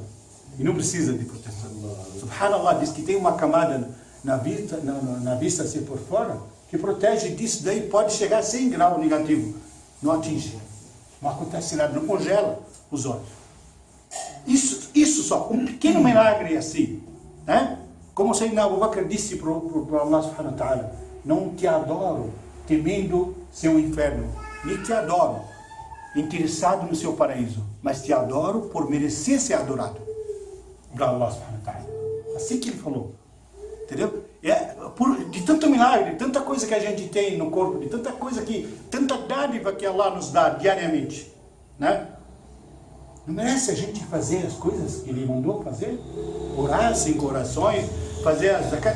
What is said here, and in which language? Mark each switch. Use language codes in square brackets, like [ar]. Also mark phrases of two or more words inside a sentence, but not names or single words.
[pt] E não precisa de proteção. Subhanallah, diz que tem uma camada na vista assim por fora, que protege disso daí, pode chegar a 100 graus negativo. Não atinge. Não acontece nada, não congela os olhos. Isso só, um pequeno milagre assim, né? Como Sayyidina Abu Bakr disse para Allah [ar] سبحانه وتعالى, [pt] não te adoro temendo seu inferno, nem te adoro interessado no seu paraíso. mas te adoro por merecer ser adorado para Allah [ar] سبحانه وتعالى. [pt] Assim que ele falou. Entendeu? De tanto milagre, de tanta coisa que a gente tem no corpo, de tanta coisa tanta dádiva que Allah nos dá diariamente, né? Não merece a gente fazer as coisas que ele mandou fazer? Orar 5 orações, fazer as zakat.